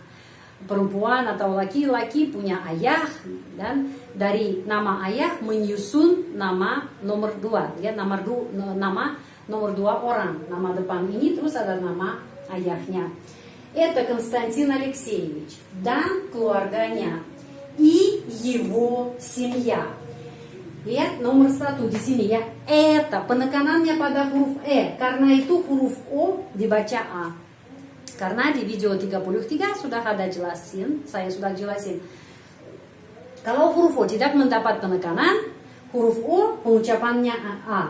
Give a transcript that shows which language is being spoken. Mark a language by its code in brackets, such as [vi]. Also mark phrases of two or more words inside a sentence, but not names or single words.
[id] Perempuan atau laki-laki punya ayah dan dari nama ayah menyusun nama nomor 2 ya, nama nomor 2 orang, nama depan ini terus ada nama ayahnya. [ru] Это Константин Алексеевич [id] dan keluarganya [ru] и его семья. [id] Lihat nomor 1 di sini ya. Это penekanannya pada huruf E. Karena itu huruf O dibaca A. Karena di video 33 sudah ada jelasin, saya sudah jelasin. Kalau huruf O tidak mendapat penekanan, huruf O pengucapannya A.